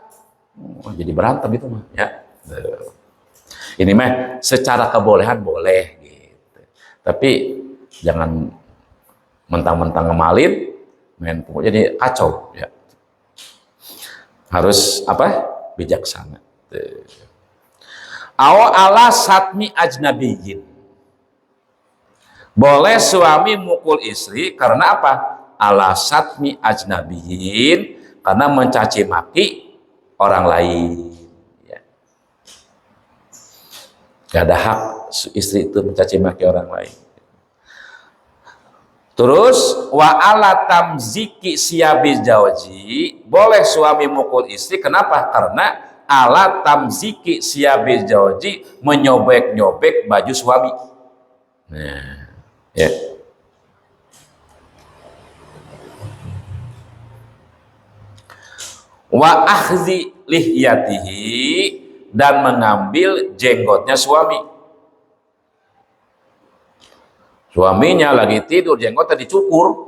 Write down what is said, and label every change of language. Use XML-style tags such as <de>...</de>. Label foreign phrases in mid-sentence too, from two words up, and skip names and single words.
<id>Jadi berantem itu mah ya. Ini mah secara kebolehan boleh gitu. Tapi jangan mentang-mentang ngemalin main pukul jadi kacau ya. Harus apa? Bijaksana.</id> <ar>أو على شتم الأجنبيين.</ar> <id>Boleh suami mukul istri karena apa?</id> <ar>على شتم الأجنبيين,</ar> <id>karena mencaci maki orang lain ya. Gak ada hak istri itu mencaci maki orang lain. Terus</id> <ar>وعلى تمزيق ثياب الزوج,</ar> <id>boleh suami mukul istri, kenapa? Karena</id> <ar>على تمزيق ثياب الزوج,</ar> <id>menyobek-nyobek baju suami. Nah, ya.</id> <ar>وأخذ لحيته,</ar> <id>dan mengambil jenggotnya suami. Suaminya lagi tidur, jenggotnya dicukur.</id>